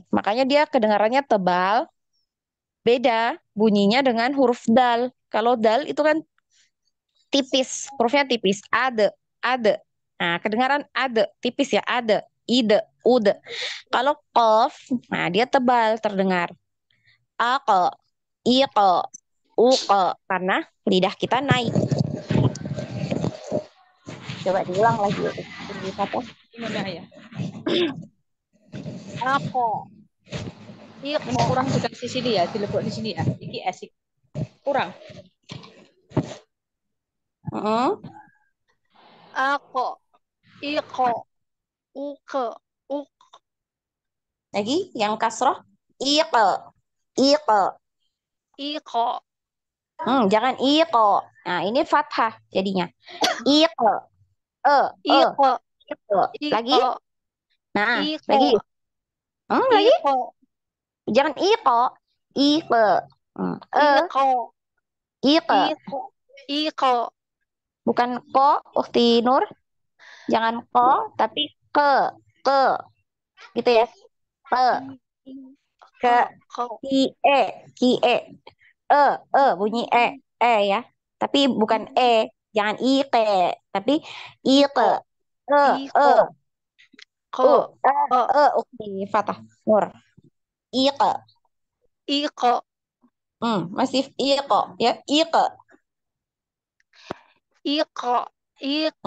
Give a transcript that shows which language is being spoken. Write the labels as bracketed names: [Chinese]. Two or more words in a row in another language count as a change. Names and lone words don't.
[Indonesian] Makanya dia kedengarannya tebal, beda bunyinya dengan huruf dal. Kalau dal itu kan tipis, hurufnya tipis. Ade. Nah, kedengaran ade, tipis ya, ade, ide, ude. Kalau kof, nah dia tebal terdengar. Ako, iko, uko, karena lidah kita naik. Coba diulang lagi. Apa? Gimana ya? Ako. Ini Iko. kurang dikasih sini ya, dilebok di sini ya. Iki asik. Kurang. Heeh. Ako. Iko. Uko. Uk. Lagi yang kasroh, iko, iko. Iko. Jangan iko. Nah, ini fathah jadinya. Iko, e, Iko. iko. Lagi, Iko. nah, Iko. lagi, lagi. Iko. Jangan iko, iko. Iko. Iko. Iko. Iko. Bukan ko, Ukti Nur. Jangan ko, tapi ke, gitu ya. Ke, ke, Ko. kie, kie. Bunyi ya. Tapi bukan jangan ike, tapi ike, Iko. e, e, Iko. Ko. Ko. Ukti Fatah Nur. Ike, Iko. masih ike, ya, ike. Iko. Hmm.